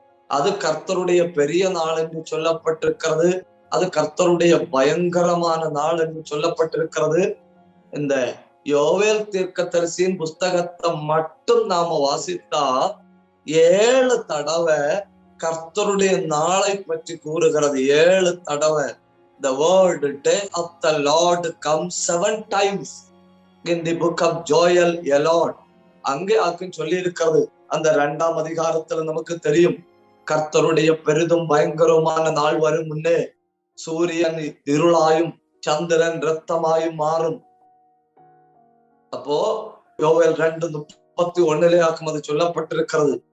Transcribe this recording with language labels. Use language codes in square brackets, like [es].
[ta] அது கர்த்தருடைய பெரிய நாள் என்று சொல்லப்பட்டிருக்கிறது. அது கர்த்தருடைய பயங்கரமான நாள் என்று சொல்லப்பட்டிருக்கிறது. இந்த யோவேல் தீர்க்கதரிசியின் புஸ்தகத்தை மட்டும் நாம வாசித்தா 7 தடவை கர்த்தருடைய நாளை பற்றி கூறுகிறது. 7 தடவை. [en] The word day of the Lord comes 7 times in the book of Joel alone. [ta] அங்கே சொல்லி இருக்கிறது. அந்த 2ஆம் அதிகாரத்துல நமக்கு தெரியும், கர்த்தருடைய பெரிதும் பயங்கரமான நாள் வரும் முன்னே சூரியன் இருளாயும் சந்திரன் இரத்தமாயும் மாறும். அப்போ யோவேல் 2:31 அது சொல்லப்பட்டிருக்கிறது.